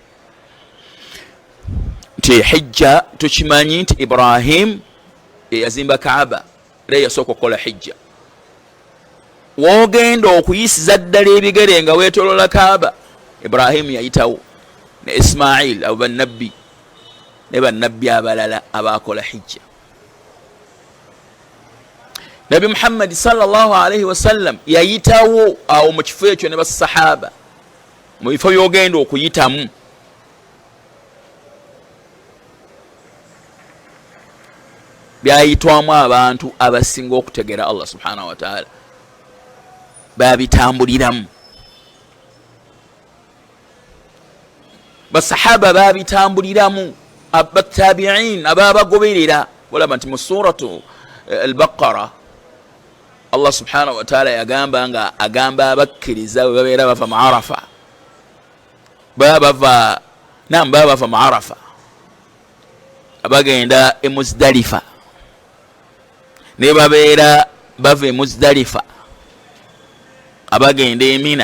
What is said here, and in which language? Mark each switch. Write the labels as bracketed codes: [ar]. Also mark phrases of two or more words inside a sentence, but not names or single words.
[lg] Nti hijja tukimanyi nti Ibrahim yazimba Kaaba era yasooka okukola hijja. Wogenda okuyisiza ddala ebigere nga weetolola Kaaba, Ibrahim yayitawo ne Ismail, abo bannabbi ne bannabbi abalala abakola hijja. Nabi Muhammad [ar] صلى الله عليه وسلم [lg] yayitawo awo mu kifo ekyo ne basahaba, mu bifo byogenda okuyitamu. Byayitwamu abantu abasinga okutegeera [ar] الله سبحانه وتعالى, [lg] babitambuliramu. Basahaba babitambuliramu, abatabi'in ababagoberera. Olaba nti mu suratu al-Baqara [ar] الله سبحانه وتعالى [lg] yagamba nga agamba abakkiriza bwe babeera bava mu Arafa, baba mu Arafa abagenda e Muzdalifa, ne babeera bava e Muzdalifa abagenda e Mina.